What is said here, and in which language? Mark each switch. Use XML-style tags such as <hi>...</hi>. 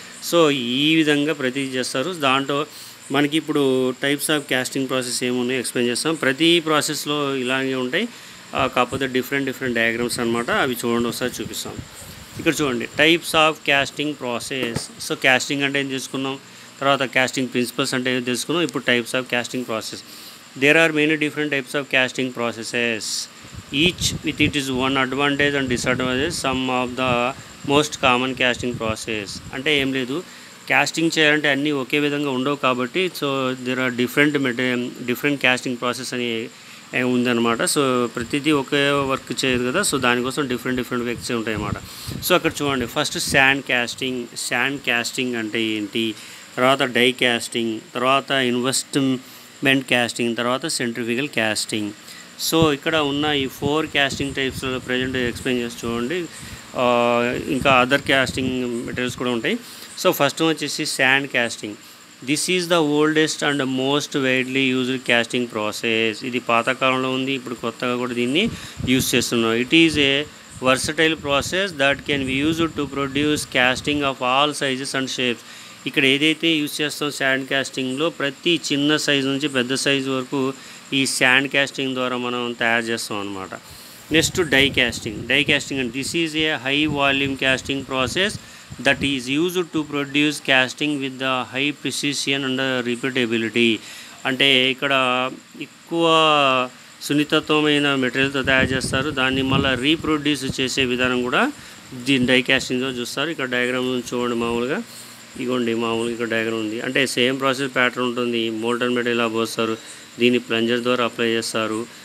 <te>So ఈ విధంగా ప్రతి చేస్తారు. దాంట్లో మనకి ఇప్పుడు టైప్స్ ఆఫ్ క్యాస్టింగ్ ప్రాసెస్ ఏమున్నాయో ఎక్స్ప్లెయిన్ చేస్తాం. ప్రతి ప్రాసెస్లో ఇలాగే ఉంటాయి, కాకపోతే డిఫరెంట్ డయాగ్రామ్స్ అనమాట. అవి చూడండి, ఒకసారి చూపిస్తాం. ఇక్కడ చూడండి types of casting process. So casting అంటే ఏం తెలుసుకున్నాం, తర్వాత క్యాస్టింగ్ ప్రిన్సిపల్స్ అంటే ఏం తెలుసుకున్నాం, ఇప్పుడు types of casting process.</te> <en>There are many different types of casting processes, each with its own advantage and disadvantages. Some of the most common casting process</en> <te>అంటే ఏం లేదు, క్యాస్టింగ్ చేయాలంటే అన్నీ ఒకే విధంగా ఉండవు కాబట్టి</te> <en>so there are different casting process</en> <te>అని ఉందన్నమాట. సో ప్రతిదీ ఒకే వర్క్ చేయదు కదా, సో దానికోసం డిఫరెంట్ వర్క్స్ ఉంటాయి అన్నమాట. సో అక్కడ చూడండి, ఫస్ట్ శాండ్ క్యాస్టింగ్ అంటే ఏంటి, తర్వాత డై క్యాస్టింగ్, తర్వాత ఇన్వెస్ట్మెంట్ క్యాస్టింగ్, తర్వాత సెంట్రిఫ్యూగల్ క్యాస్టింగ్. సో ఇక్కడ ఉన్న ఈ 4 క్యాస్టింగ్ టైప్స్లో ప్రజెంట్ ఎక్స్ప్లెయిన్ చేసి చూడండి. ఇంకా అదర్ క్యాస్టింగ్ మెటీరియల్స్ కూడా ఉంటాయి. సో ఫస్ట్ వచ్చేసి sand casting.</te> <en>This is the oldest and most widely used casting process.</en> <te>ఇది పాతకాలంలో ఉంది, ఇప్పుడు కొత్తగా కూడా దీన్ని యూజ్ చేస్తున్నాం.</te> <en>It is a versatile process that can be used to produce casting of all sizes and shapes.</en> <te>ఇక్కడ ఏదైతే యూజ్ చేస్తాం శాండ్ క్యాస్టింగ్లో, ప్రతి చిన్న సైజు నుంచి పెద్ద సైజు వరకు ఈ శాండ్ క్యాస్టింగ్ ద్వారా మనం తయారు చేస్తాం అన్నమాట.</te> <en>Next die casting and this is a high volume casting process that is used to produce casting with the high precision and repeatability.</en> <te>అంటే ఇక్కడ ఎక్కువ సున్నితత్వమైన మెటీరియల్తో తయారు చేస్తారు, దాన్ని మళ్ళీ రీప్రొడ్యూస్ చేసే విధానం కూడా దీని డై క్యాస్టింగ్లో చూస్తారు. ఇక్కడ డయాగ్రామ్ చూడండి, మామూలుగా ఇక్కడ డయాగ్రామ్ ఉంది. అంటే సేమ్ ప్రాసెస్ ప్యాటర్న్ ఉంటుంది. మోల్టన్ మెటీరియల్ ఇలా పోస్తారు, దీన్ని ప్లంజర్ ద్వారా అప్లై చేస్తారు.</te>